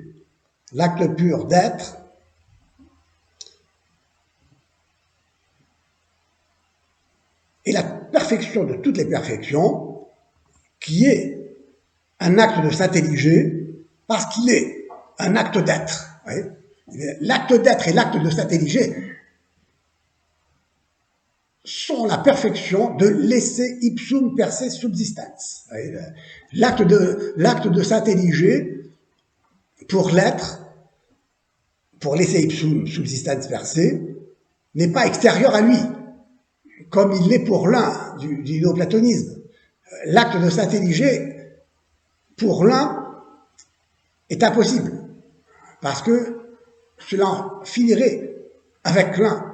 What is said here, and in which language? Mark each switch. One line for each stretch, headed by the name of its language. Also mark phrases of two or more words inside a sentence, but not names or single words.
French: L'acte pur d'être est la perfection de toutes les perfections, qui est un acte de s'intelliger parce qu'il est un acte d'être. L'acte d'être et l'acte de s'intelliger sont la perfection de l'
Latin: esse ipsum per se subsistens.
French: L'acte de s'intelliger pour l'être, pour l'
Latin: esse ipsum subsistens per se,
French: n'est pas extérieur à lui, comme il l'est pour l'un du néoplatonisme. L'acte de s'intelliger pour l'un est impossible, parce que cela finirait avec l'un.